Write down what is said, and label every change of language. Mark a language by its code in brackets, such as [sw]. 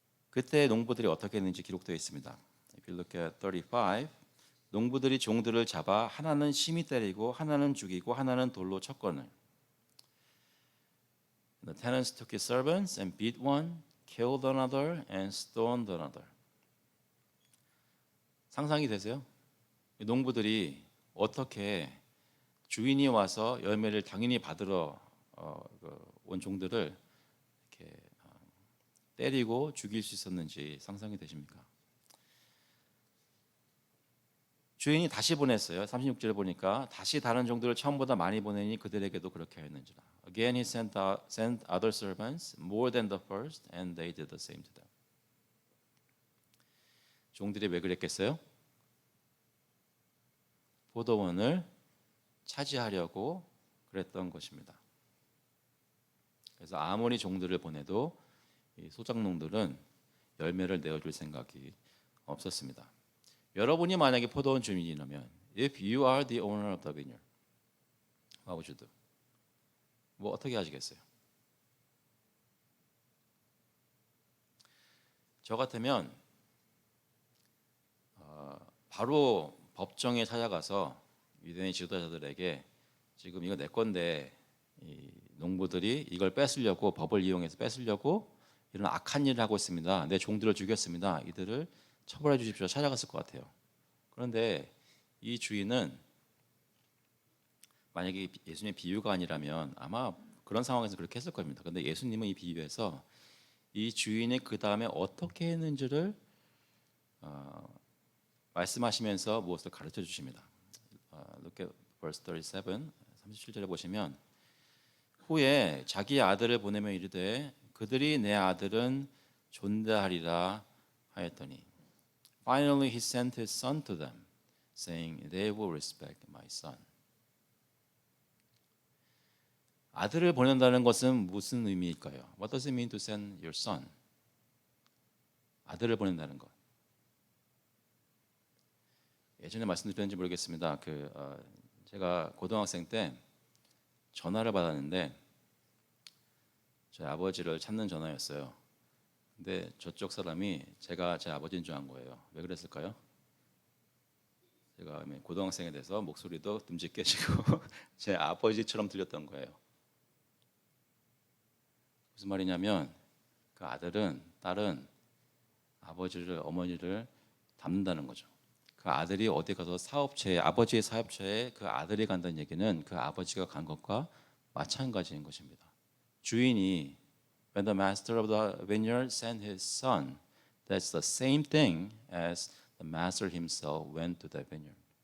[ko] 그때 농부들이 어떻게 했는지 기록되어 있습니다. [en] If you look at 35, [ko] 농부들이 종들을 잡아 하나는 심히 때리고 하나는 죽이고 하나는 돌로 쳤거늘. [en] The tenants took his servants and beat one, killed another, and stoned another. [ko] 상상이 되세요? 농부들이 어떻게 주인이 와서 열매를 당연히 받으러 온 종들을 이렇게 때리고 죽일 수 있었는지 상상이 되십니까? 주인이 다시 보냈어요. 36절에 보니까 다시 다른 종들을 처음보다 많이 보내니 그들에게도 그렇게 하였는지라. [en] Again he sent other servants more than the first, and they did the same to them. [ko] 종들이 왜 그랬겠어요? 포도원을 차지하려고 그랬던 것입니다. 그래서 아무리 종들을 보내도 이 소작농들은 열매를 내어줄 생각이 없었습니다. 여러분이 만약에 포도원 주민이라면, [en] if you are the owner of the vineyard, what would you do? [ko] 뭐 어떻게 하시겠어요? 저 같으면 바로 법정에 찾아가서 유대인 지도자들에게 지금 이거 내 건데 이 농부들이 이걸 뺏으려고 법을 이용해서 뺏으려고 이런 악한 일을 하고 있습니다. 내 종들을 죽였습니다. 이들을 처벌해 주십시오. 찾아갔을 것 같아요. 그런데 이 주인은 만약에 예수님의 비유가 아니라면 아마 그런 상황에서 그렇게 했을 겁니다. 그런데 예수님은 이 비유에서 이 주인이 그 다음에 어떻게 했는지를 말씀하시면서 무엇을 가르쳐 주십니다. [en] Look at verse 37, [ko] 37절에 보시면 후에 자기 아들을 보내며 이르되 그들이 내 아들은 존대하리라 하였더니 [en] Finally he sent his son to them, saying they will respect my son. [ko] 아들을 보낸다는 것은 무슨 의미일까요? [en] What does it mean to send your son? [ko] 아들을 보낸다는 것. 예전에 말씀드렸는지 모르겠습니다. 제가 고등학생 때 전화를 받았는데 저희 아버지를 찾는 전화였어요. 근데 저쪽 사람이 제가 제 아버지인 줄 안 거예요. 왜 그랬을까요? 제가 고등학생이 돼서 목소리도 듬직 깨지고 제 아버지처럼 들렸던 거예요. 무슨 말이냐면 그 아들은 딸은 아버지를 어머니를 닮는다는 거죠. 그 아들이 어디 가서 아버지의 사업체에 그 아들이 간다는 얘기는 그 아버지가 간 것과 마찬가지인 것입니다. 주인이 [en] When the master of the vineyard sent his son, that's the same thing as the master himself went to the vineyard.